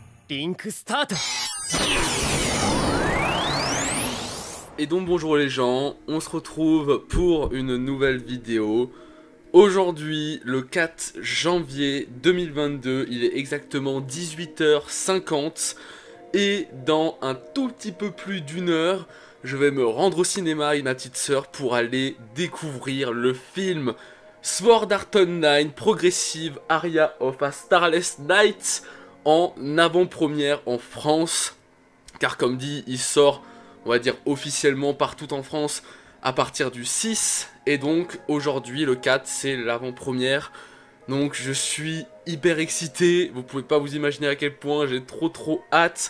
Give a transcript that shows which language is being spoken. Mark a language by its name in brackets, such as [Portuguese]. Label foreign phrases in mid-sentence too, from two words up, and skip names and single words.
[Japanese] リンクスタート。 [French] Et donc bonjour les gens, on se retrouve pour une nouvelle vidéo. Aujourd'hui, le 4 janvier 2022, il est exactement 18h50. Et dans un tout petit peu plus d'une heure, je vais me rendre au cinéma avec ma petite sœur pour aller découvrir le film Sword Art Online Progressive Aria of a Starless Night en avant-première en France. Car comme dit, il sort, on va dire officiellement partout en France à partir du 6. Et donc aujourd'hui, le 4, c'est l'avant-première. Donc je suis hyper excité, vous pouvez pas vous imaginer à quel point j'ai trop hâte.